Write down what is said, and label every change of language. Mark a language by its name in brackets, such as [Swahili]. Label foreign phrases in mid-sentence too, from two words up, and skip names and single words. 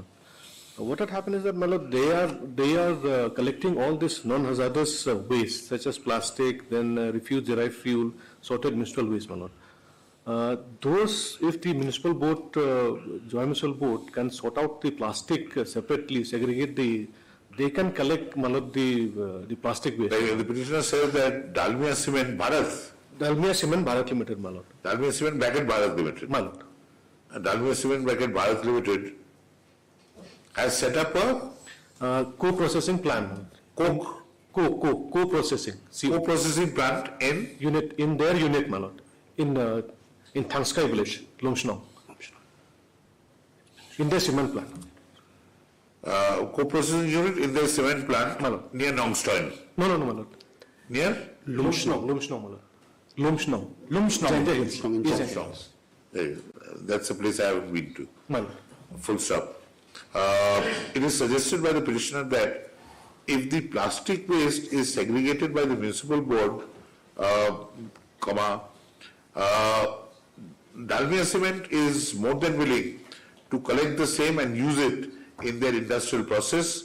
[English] What had happened is that, Malot, they are collecting all this non-hazardous waste, such as plastic, then refuse-derived fuel, sorted municipal waste, Malot. Those, if the municipal board, Jawai Municipal Board can sort out the plastic separately, segregate they can collect, Malot, the plastic waste. The petitioner says that Dalmia Cement Bharat. Dalmia Cement Bharat Limited, Malot. Dalmia Cement Bharat Limited. Malot. Dalmia Cement Bharat Limited has set up a co-processing plant. Co-processing. co-processing plant In their unit, Malot. In Thangskai village, Lumshnong. In their cement plant. co-processing unit in the cement plant Malot. near Nongstoin. No, Malot. Near? Lumshnong, Malot. Lumshnong. That's a place I haven't been to. Malot. Full stop. It is suggested by the petitioner that if the plastic waste is segregated by the municipal board, Dalmia Cement is more than willing to collect the same and use it in their industrial process.